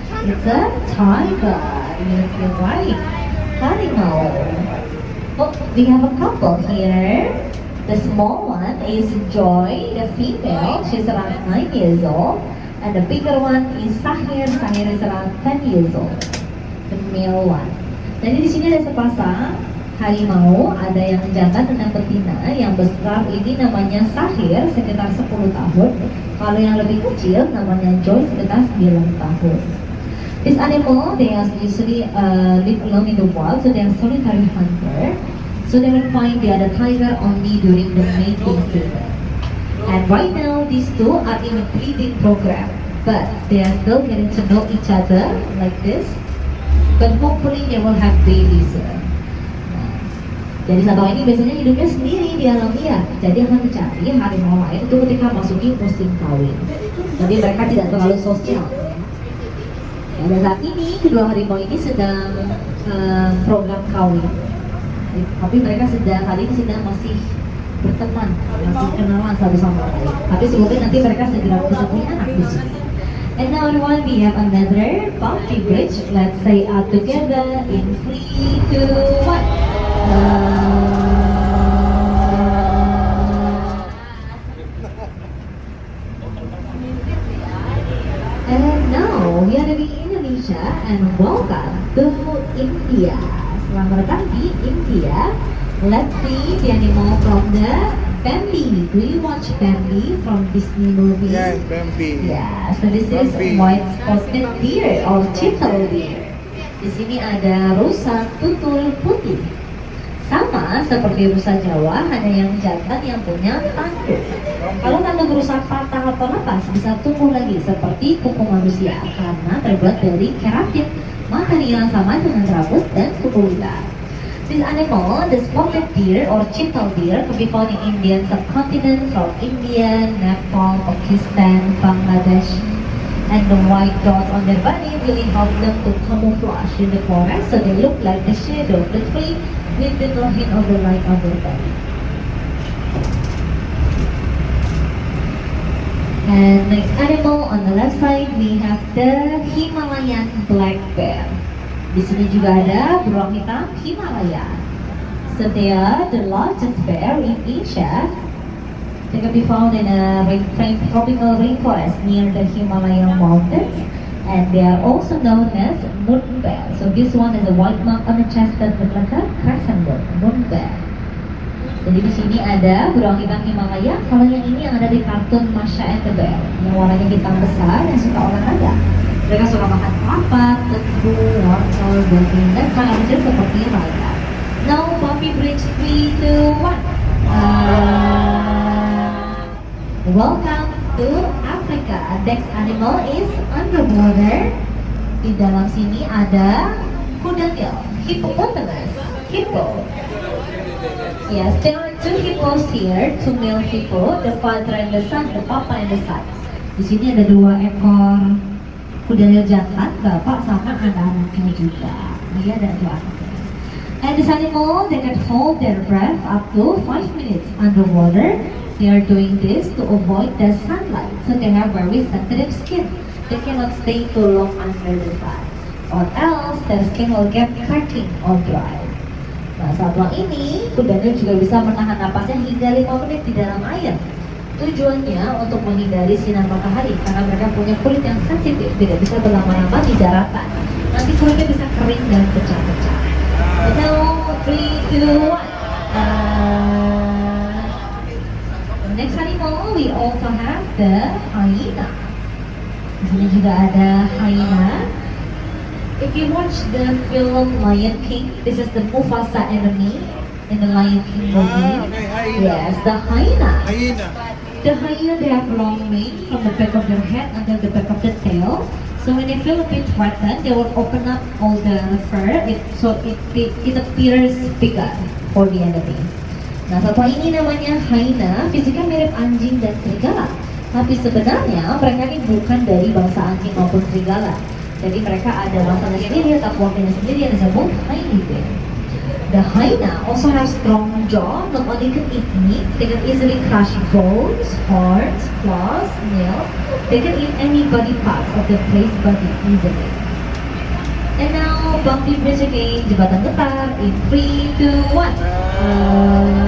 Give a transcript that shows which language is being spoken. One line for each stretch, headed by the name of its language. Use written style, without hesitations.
English: It's a tiger. Yes, you're right. Harimau. Oh, we have a couple here. The small one is Joy, the female. She's around 9 years old. And the bigger one is Sahir. Sahir is around 10 years old. The male one.
Indonesian: Jadi di sini ada sepasang harimau, ada yang jantan dan yang betina. Yang besar ini namanya Sahir, sekitar 10 tahun. Kalau yang lebih kecil namanya Joy, sekitar 9 tahun.
English: This animal, they are usually live alone in the wild, so they are solitary hunter. So they will find the other tiger only during the mating season. And right now, these two are in a breeding program, but they are still getting to know each other like this. But hopefully they will have babies soon.
Indonesian: Jadi satwa ini biasanya hidupnya sendiri di alam liar. Jadi akan mencari harimau lain itu ketika masuki musim kawin. Jadi mereka tidak terlalu sosial. Dan saat ini kedua harimau ini sedang program kawin. Tapi mereka saat ini sedang masih berteman, masih kenalan satu sama lain. Tapi semoga nanti mereka segera bisa punya anak di sini.
English: And now everyone, we have another bumpy bridge. Let's say out together in 3, 2, 1. And now we are in Indonesia and welcome to India.
Indonesian: Selamat datang di India.
English: Let's see the animal from the Bambi. Do you watch Bambi from Disney movie? Yes, Bambi. Yeah, so this Bambi. is white spotted deer or chital deer.
Indonesian: Di sini ada rusa tutul putih. Sama seperti rusa Jawa, hanya yang jantan yang punya tanduk. Kalau tanduk rusa patah atau lepas, bisa tumbuh lagi seperti kuku manusia karena terbuat dari keratin, material sama dengan rambut dan kuku ular.
English: This animal, the spotted deer or chital deer, can be found in Indian subcontinent from India, Nepal, Pakistan, Bangladesh, and the white dots on their body really help them to camouflage in the forest, so they look like the shadow of the tree with little hint of the light on their body. And next animal on the left side we have the Himalayan black bear.
Indonesian: Di sini juga ada beruang hitam Himalaya.
English: So they are the largest bear in Asia. They can be found in a tropical rainforest near the Himalayan mountains, and they are also known as moon bear. So this one is a white mark on the chest that looks like a crescent moon bear.
Indonesian: Jadi di sini ada beruang hitam Himalaya. Kalau yang ini yang ada di kartun Masha and the Bear, yang warnanya hitam besar, yang suka olahraga. Mereka suka makan kelapa, tebu, wortel, daging, dan makanan kecil seperti mereka.
English: Now, Bumpy Bridge 3, 2, 1. Welcome to Africa. Next animal is underwater.
Indonesian: Di dalam sini ada kuda nil, hippopotamus, hippo.
English: Yes, there are two hippos here, two male hippo, the father and the son, the papa and the son.
Indonesian: Di sini ada dua ekor kuda nil jantan, bapak sama anak-anaknya juga. Dia ada dua anaknya.
English: And this animal, they can hold their breath up to 5 minutes underwater. They are doing this to avoid the sunlight, so they have very sensitive skin. They cannot stay too long under the sun, or else their skin will get cracking or dry.
Indonesian: Nah, saat ini, kuda nil juga bisa menahan napasnya hingga 5 menit di dalam air. Tujuannya untuk menghindari sinar matahari karena mereka punya kulit yang sensitif, tidak bisa berlama-lama di daratan. Nanti kulitnya bisa kering dan pecah-pecah.
English: Now, 3, 2, 1. The next animal, we also have the hyena.
Indonesian: Di sini juga ada hyena.
English: If you watch the film Lion King, this is the Mufasa enemy in the Lion King movie. Yes, the hyena. The hyena, they have long mane from the back of their head until the back of the tail. So when they feel a bit threatened, they will open up all the fur, so it appears bigger for the enemy.
Indonesian: Nah, satwa ini namanya hyena, fisiknya mirip anjing dan serigala. Tapi sebenarnya mereka ini bukan dari bangsa anjing maupun serigala. Jadi mereka ada bangsanya sendiri atau keluarganya sendiri yang disebut hyena.
English: The hyena also have strong jaw. Not only can eat meat, they can easily crush bones, horns, claws, nails. They can eat any body parts of the prey's body easily. And now, Bumpy Bridge again,
Indonesian: jembatan getar
English: in 3, 2, 1.